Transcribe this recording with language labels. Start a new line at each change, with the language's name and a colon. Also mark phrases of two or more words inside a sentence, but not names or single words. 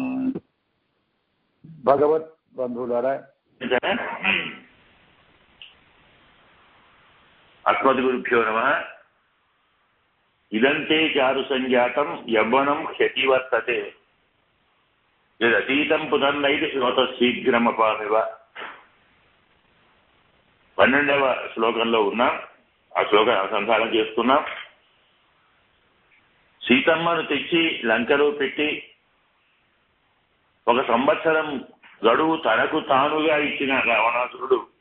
Telugu: భగవత బంధులారా
Sanskrit: अस्मत् गुरुभ्यो नमः। इदन्ते चारु संजातं यौवनं ह्यतिवर्तते यदतीतं पुनर्नैति శ్రోతశీఘ్రమపామివ.
Telugu: 12వ శ్లోకంలో ఉన్నాం. ఆ శ్లోకం అనుసంధానం చేస్తున్నాం. సీతమ్మను తెచ్చి లంకలో పెట్టి 1 సంవత్సరం గడువు తనకు తానుగా ఇచ్చిన రావణాసురుడు